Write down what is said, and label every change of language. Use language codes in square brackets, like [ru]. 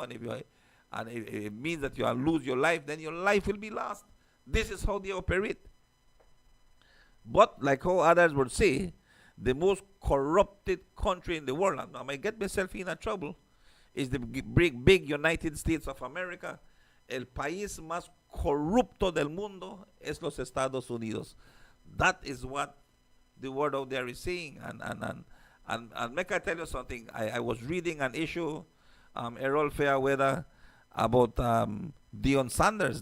[en] And if you and it means that you will lose your life, then your life will be lost. This is how they operate. But like how others would say, the most corrupted country in the world, and I might get myself in a trouble, is the big United States of America. [es] El país más corrupto del mundo es los Estados Unidos. [en] That is what the word out there is saying. And make I tell you something. I was reading an issue, Errol Fairweather, about Deion Sanders.